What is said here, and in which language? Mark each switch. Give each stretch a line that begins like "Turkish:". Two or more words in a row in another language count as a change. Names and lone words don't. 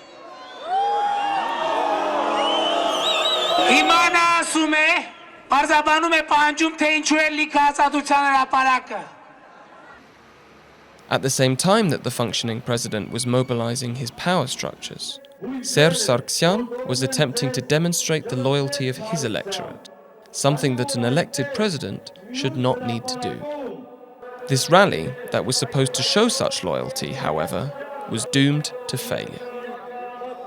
Armenian: Հիմա նա ասում է, բարձաբանում է պահանջում, թե ինչու է լիքը ազատության հրապարակը։
English: At the same time that the functioning president was mobilizing his power structures, Serge Sargsyan was attempting to demonstrate the loyalty of his electorate, something that an elected president should not need to do. This rally, that was supposed to show such loyalty, however, was doomed to failure.